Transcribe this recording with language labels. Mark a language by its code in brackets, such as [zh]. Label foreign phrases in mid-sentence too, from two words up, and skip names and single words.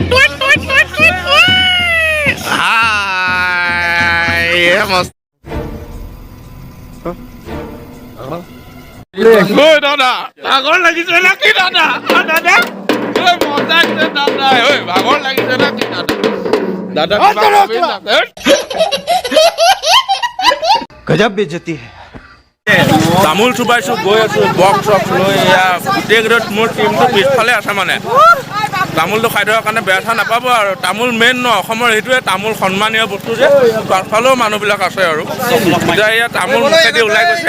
[as] দাদা ভাগৰ লাগিছে না কি দাদা? দাদা মজা দিছে দাদা, ভাগৰ লাগিছে না কি দাদা? দাদা [hi] गजब बेइज्जती है। [as] তামোল চুবাইছো, গৈ আছো বক্স চক্স লৈ। এয়া গোটেই কেইটাত মোৰ টিমটো পিছফালে আছে মানে। তামোলটো খাই থকাৰ কাৰণে বেয়া থা নাপাব আৰু। তামোল মেইন ন অসমৰ, সেইটোৱে তামোল সন্মানীয় বস্তু যে। পাছফালেও মানুহবিলাক আছে আৰু এতিয়া এয়া তামোল মুখেদি ওলাই গৈছে।